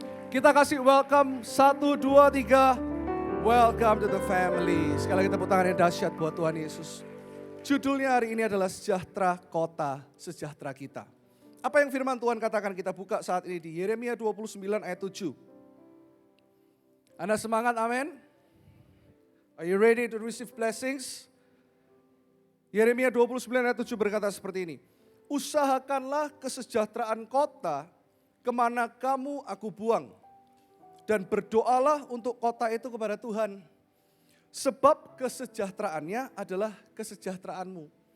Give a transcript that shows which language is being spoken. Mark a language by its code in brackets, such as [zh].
[id] Kita kasih welcome 1, 2, 3. [en] Welcome to the family. [id] Sekali lagi tepuk tangan yang dahsyat buat Tuhan Yesus. Judulnya hari ini adalah Sejahtera Kota, Sejahtera Kita. Apa yang firman Tuhan katakan, kita buka saat ini di Yeremia 29 ayat 7. Anda semangat, amin? [en] Are you ready to receive blessings? [id] Yeremia 29 ayat 7 berkata seperti ini. Usahakanlah kesejahteraan kota kemana kamu aku buang. Dan berdoalah untuk kota itu kepada Tuhan. Sebab kesejahteraannya adalah kesejahteraanmu.